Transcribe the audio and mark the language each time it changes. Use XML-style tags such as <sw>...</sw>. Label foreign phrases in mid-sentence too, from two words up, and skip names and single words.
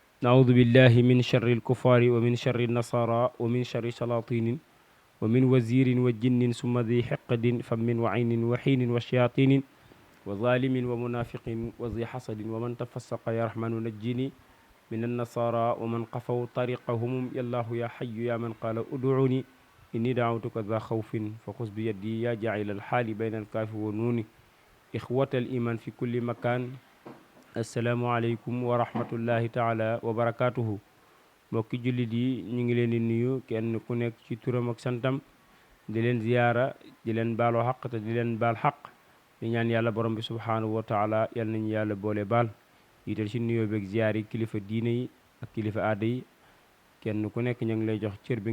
<ar>نعوذ بالله من شر الكفار ومن شر النصارى ومن شر سلاطين ومن وزير وجن ثم ذي حقد فم وعين وحين وشياطين وظالم ومنافق وذي حسد ومن تفسق يا رحمن نجني من النصارى ومن قفوا طريقهم يا الله يا حي يا من قال ادعوني إني دعوتك ذا خوف فخذ بيدي يا جاعل الحال بين الكاف والنون إخوة الإيمان في كل مكان السلام عليكم ورحمة الله تعالى وبركاته</ar> <wo>mbokki jullit yi ñu ngi leen di nuyu kenn ku nekk ci turam ak santam di leen ziyaara di leen baaloo xaq te di leen baal xaq di ñaan yàlla borom bi</wo> <ar>سبحانه وتعالى</ar> <wo>yal nañu yàlla boole baal yital ci nuyoo beeg ziyaar yi kilifa diine yi ak kilifa aada yi kenn ku nekk ñu ngi lay jox cër bi</wo>